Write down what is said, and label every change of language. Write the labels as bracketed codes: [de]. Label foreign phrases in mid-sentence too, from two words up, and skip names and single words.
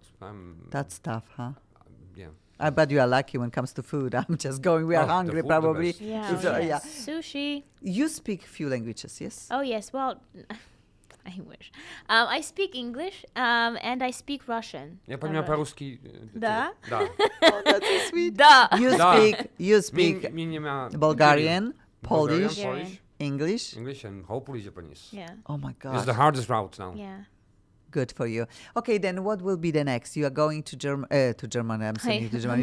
[en] That's tough, huh? yeah. I bet you are lucky when it comes to food. I'm just going. We are Oh, the hungry, food, the probably. best. Yeah. So, Oh, yes. yeah. Sushi. You speak few languages, yes? Oh yes. Well, I wish. I speak English. And I speak Russian. [ru] Ja poнимаю по-русски. Да? Да. [en] Oh, that's so sweet. Da. You speak Minima Bulgarian, Polish, Polish, English. English, and hopefully Japanese. Yeah. Oh my It's God. the hardest route now. Yeah. Good for you. Okay, then what will be the next? You are going to Germany. I'm sending you to Germany.